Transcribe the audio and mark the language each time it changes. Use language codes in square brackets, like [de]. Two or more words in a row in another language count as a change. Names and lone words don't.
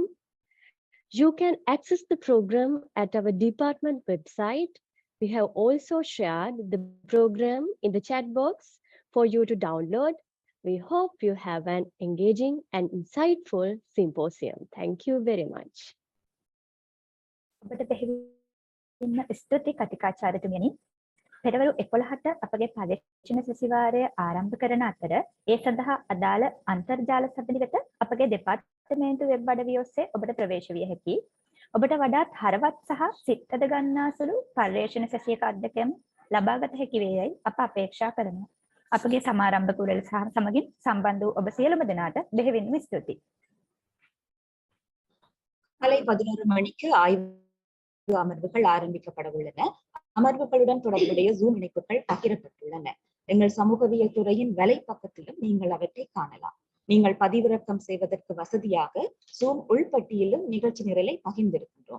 [en] You can access the program at our department website. We have also shared the program in the chat box for you to download. We hope you have an engaging and insightful symposium. Thank you very much. [si] ස්තුති කතිකාචාර්යතුමියනි. පෙරවරු 11ට අපගේ පරීක්ෂණ සැසිවාරය ආරම්භ කරන අතර ඒ සඳහා අදාළ අන්තර්ජාල සබඳිගත අපගේ දෙපාර්තමේන්තු වෙබ් අඩවිය ඔස්සේ ඔබට ප්‍රවේශ විය හැකියි. ඔබට වඩාත් හරවත් සහ සිත්කද ගන්නාසුළු පරීක්ෂණ සැසියක අත්දැකීම් ලබාගත හැකි වේයයි අප අපේක්ෂා කරනවා. අපගේ සමාරම්භ කුරල් සමගින් සම්බන්ධ වූ ඔබ සියලුම දෙනාට බෙහෙවින්ම ස්තුතියි. [ta] காலை 11 மணிக்கு ஆய்வு அமர்வுகள் ஆரம்பிக்கப்பட உள்ளன. அமர்வுகளுடன் தொடர்புடைய ஜூம் இணைப்புகள் பகிரப்பட்டுள்ளன. எங்கள் சமூகவியல் துறையின் வலைப்பக்கத்திலும் நீங்கள் அவற்றை காணலாம். நீங்கள் பதிவிறக்கம் செய்வதற்கு வசதியாக ஜூம் உள்பட்டியலும் நிகழ்ச்சி நிரலை பகிர்ந்திருக்கின்றோம்.